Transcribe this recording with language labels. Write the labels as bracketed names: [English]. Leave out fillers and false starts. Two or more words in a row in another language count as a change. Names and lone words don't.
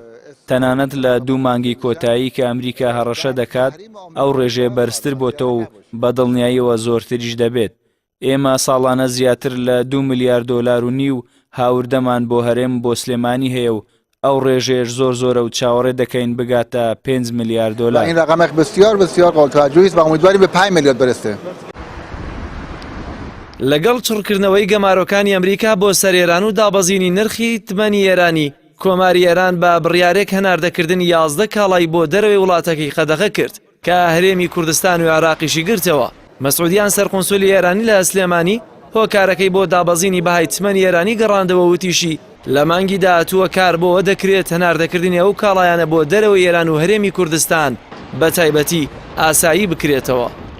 [Central Kurdish] تەنانەت لە 2 مانگی کۆتایی کە ئەمریکا هەڕەشە دەکات ئەو ڕێژێ بەرزتر بۆتەوە و بە دڵنیاییەوە زۆرتریش دەبێت. ئێمە ساڵانە زیاتر لە 2 ملیار دۆلار و نیو هاوردەمان بۆ هەرێم بۆ سلێمانی هەیە و ئەو ڕێژێش زۆرە و چاوەڕێ دەکەین بگاتە 5 ملیار دۆلار. [Persian] این رقمێک بسیار بسیار قابل توجهی است و امیدواریم به 5 میلیارد برسه. [Central Kurdish] لەگەڵ چڕکردنەوەی گەمارۆکانی ئەمریکا بۆ سەر ئێران و دابەزینی نرخی تمەنی ئێرانی کۆماری ئێران بە بڕیارێک هەناردەکردنی 11 کاڵای بۆ دەرەوەی وڵاتەکەی قەدەغە کرد کە هەرێمی کوردستان و عێراقیشی گرتەوە. مەسعودیان سەرقونسولی ئێرانی لە سلێمانی هۆکارەکەی بۆ دابەزینی بەهای تمەنی ئێرانی گەڕاندەوە وتیشی لە مانگی داهاتووە کار بۆەوە دەکرێت هەناردەکردنی ئەو کاڵایانە بۆ دەرەوەی ئێران و هەرێمی کوردستان بە تایبەتی ئاسایی بکرێتەوە.